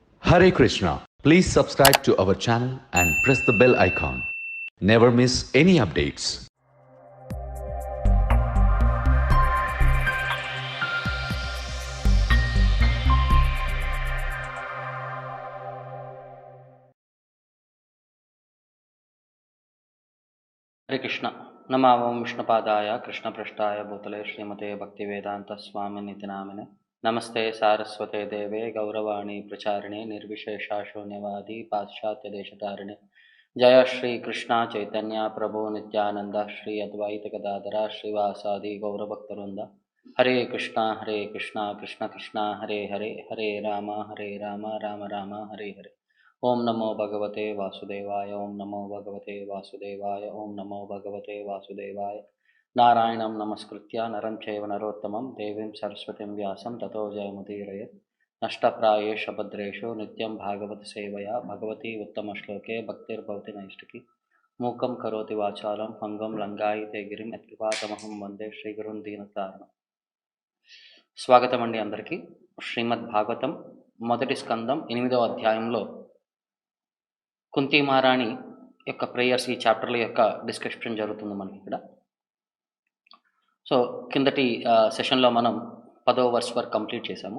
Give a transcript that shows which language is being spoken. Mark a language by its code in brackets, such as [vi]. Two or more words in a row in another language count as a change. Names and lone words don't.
[en] Hare Krishna. Please subscribe to our channel and press the bell icon. Never miss any updates. [sa] हरे कृष्ण नमावं विष्णुपादाय कृष्णपृष्ठाय भूतले श्रीमते भक्तिवेदान्तस्वामिनिति नामिने नमस्ते सारस्वते देवे गौरवाणी प्रचारिणे निर्विशेषा शून्यवादी पाश्चात्यदेशतारिणे जय श्री कृष्ण चैतन्य प्रभु नित्यानंद श्री अद्वैत गदाधर श्रीवासादि गौरभक्तवृंद हरे कृष्ण कृष्ण कृष्ण हरे हरे हरे राम राम राम हरे हरे। ओम नमो भगवते वासुदेवाय ओम नमो भगवते वासुदेवाय ओम नमो भगवते वासुदेवाय। नारायणं नमस्कृत्य नरं चैव नरोत्तमं देवीं सरस्वतीं व्यासं ततो जयमुदीरयेत्। नष्टप्रायेषु भद्रेषु नित्यं भागवत सेवया भगवती उत्तमश्लोके भक्तिर्भवति नैष्टिकी। मूकं करोति वाचालं पंगुं लंघयते गिरिं यत्कृपातमहं वन्दे श्रीगुरुं दीनतारिणम्। [te] స్వాగతం అండి అందరికీ। శ్రీమద్ భాగవతం మొదటి స్కందం 8వ అధ్యాయంలో కుంతి మహారాణి యొక్క ప్రేయర్స్ ఈ చాప్టర్ల యొక్క డిస్కషన్ జరుగుతుంది మనకి ఇక్కడ। సో కిందటి సెషన్లో మనం 10వ వర్స్ వరకు కంప్లీట్ చేసాము।